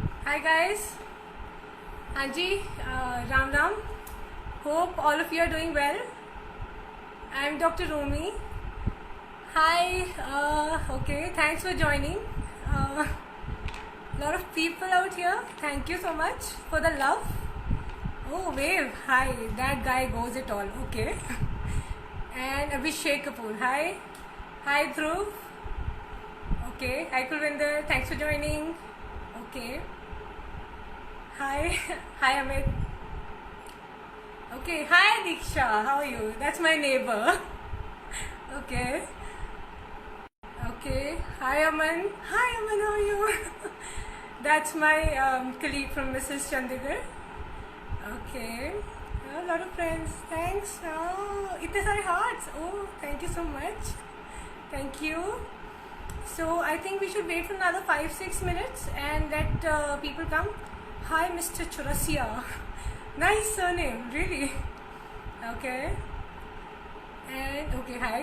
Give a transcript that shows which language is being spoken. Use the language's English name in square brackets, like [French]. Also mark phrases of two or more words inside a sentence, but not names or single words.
[English] Hi guys, [Hindi] हाँ जी, राम राम. [English] Hope all of you are doing well. I am Dr. Romi. Hi, okay, thanks for joining. Lot of people out here. Thank you so much for the love. Oh, wave. Hi, that guy goes it all. Okay. And Abhishek Kapoor. Hi. Hi, Dhruv. Okay. Hi, Kulvinder. Thanks for joining. Okay. Hi. Hi, Amit. Okay. Hi, Diksha. How are you? That's my neighbor. Okay. Okay. Hi, Aman. Hi, Aman. How are you? That's my colleague from Mrs. Chandigarh. Okay. A lot of friends. Thanks. Oh, [Hindi] इतने सारे [English] hearts. Oh, thank you so much. Thank you. So I think we should wait for another 5-6 minutes and let people come. Hi, Mr. Churasia. Nice surname, really. Okay. And okay, hi.